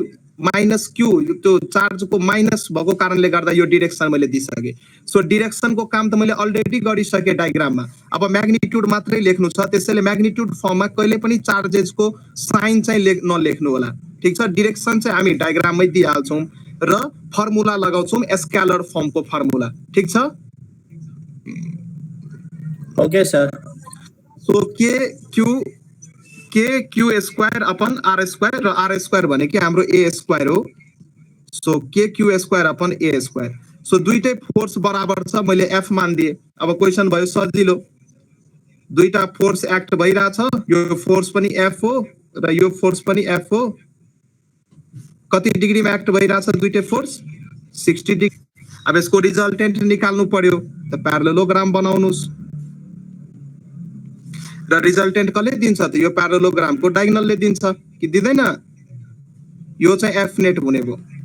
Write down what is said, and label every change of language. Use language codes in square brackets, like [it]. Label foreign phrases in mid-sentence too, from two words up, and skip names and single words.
[ne] माइनस Q त्यो चार्ज को माइनस भएको कारणले गर्दा यो डाइरेक्सन मैले दिइसके [en] so direction [ne] को काम त मैले अलरेडी गरिसके डायग्राममा अब म्याग्निट्युड मात्रै लेख्नु छ त्यसैले [en] magnitude formमा [ne] कहिले पनि चार्जेस को साइन चाहिँ नलेख्नु होला ठीक छ डाइरेक्सन चाहिँ हामी डायग्राममै दिइहाल्छौं र फर्मुला लगाउँछौं [en] scalar form [ne] को फर्मुला ठीक छ ओके सर [en] so KQ square upon R square र R square [ne] भनेको हाम्रो [en] A square हो so KQ square upon A square [ne] सो दुईटै फोर्स बराबर छ मैले F मान दिए अब क्वेशन भयो सजिलो दुईटा [en] force act [ne] भइराछ यो फोर्स पनि F हो र यो फोर्स पनि F हो कति डिग्रीमा एक्ट भइराछ दुईटै फोर्स 60 डिग्री अब यसको रिजल्टेन्ट निकाल्नु पर्यो त प्यारालेलोग्राम बनाउनुस् र रिजल्टेन्ट कसले दिन्छ त यो प्यारालेलोग्राम को डायगोनलले दिन्छ कि दिदैन यो चाहिँ [en] F net [ne] हुने भो